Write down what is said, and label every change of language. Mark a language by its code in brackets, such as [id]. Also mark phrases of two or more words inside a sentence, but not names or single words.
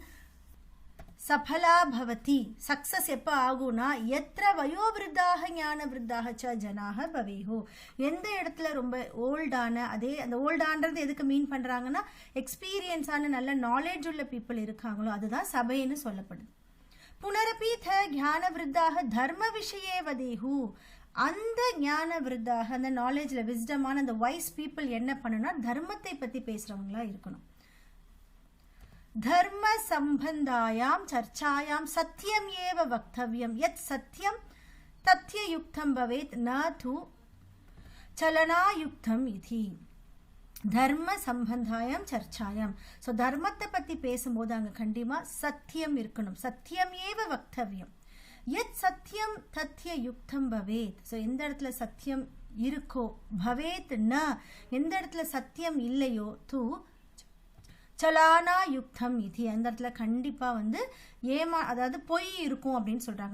[sa] सफला भवति, [ta] சக்சஸ் எப்போ ஆகும்னா [sa] यत्र वयोवृद्धाः ज्ञानवृद्धाः च जनाः भवेयुः, [ta] எந்த இடத்துல ரொம்ப ஓல்டான, அதே அந்த ஓல்டான்றது எதுக்கு மீன் பண்றாங்கன்னா எக்ஸ்பீரியன்ஸான நல்ல நாலேஜ் உள்ள பீப்புள் இருக்காங்களோ அதுதான் சபைன்னு சொல்லப்படுது. [sa] पुनरपीत ज्ञानवृद्धाः धर्म विषये वदेयुः, [ta] அந்த [sa] ज्ञान वृद्धाः, [ta] அந்த நாலேஜ்ல விஸ்டமான அந்த [en] wise people [ta] என்ன பண்ணுனா தர்மத்தை பத்தி பேசுறவங்களா இருக்கணும். [sa] धर्म संबंधायां चर्चायां सत्यम एव वक्तव्यम यत् सत्यम तथ्ययुक्तं भवेत् न तु चलनायुक्तम इति. धर्म सम्बन्धायाम् चर्चायाम्. [ta] ஸோ தர்மத்தை பற்றி பேசும்போது அங்கே கண்டிப்பாக சத்தியம் இருக்கணும். [sa] सत्यम् एव वक्तव्यम्। यत् सत्यम् तथ्य युक्तम् भवेत्. [ta] ஸோ எந்த இடத்துல சத்தியம் இருக்கோ, [sa] भवेत् न, [ta] எந்த இடத்துல சத்தியம் இல்லையோ, [sa] तु चलना युक्तम् [ta] இது, அந்த இடத்துல கண்டிப்பாக வந்து அதாவது பொய் இருக்கும் அப்படின்னு சொல்கிறாங்க.